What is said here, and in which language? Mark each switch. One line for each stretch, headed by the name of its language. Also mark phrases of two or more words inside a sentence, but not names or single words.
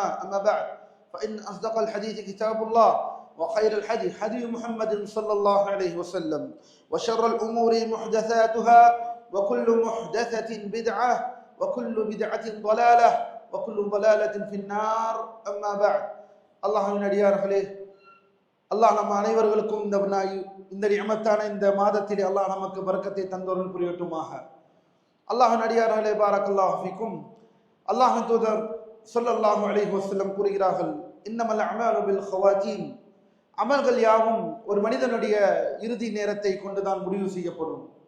Arabic: أما بعد، فإن أصدق الحديث كتاب الله، وخير الحديث حديث محمد صلى الله عليه وسلم، وشر الأمور محدثاتها، وكل محدثة بدعة، وكل بدعة ضلالة، وكل ضلالة في النار. أما بعد،
Tamil: அல்லாஹ்வின் அடியார்களே, அல்லாஹ் நம் அனைவர்களுக்கும் இந்த நிஅமத்தான இந்த மாதத்திலே அல்லாஹ் நமக்கு பரக்கத்தை தந்தருள் புரியட்டுமாக. அல்லாஹ்வின் அடியார்களே,
Arabic: بارك الله فيكم.
Tamil: அல்லாஹ்வின் தூதர்
Arabic: صلى الله عليه وسلم
Tamil: கூறுகிறார்கள்,
Arabic: إنما الأعمال بالخواتيم,
Tamil: அமல்கள் யாவும் ஒரு மனிதனுடைய இறுதி நேரத்தை கொண்டுதான் முடிவு செய்யப்படும்.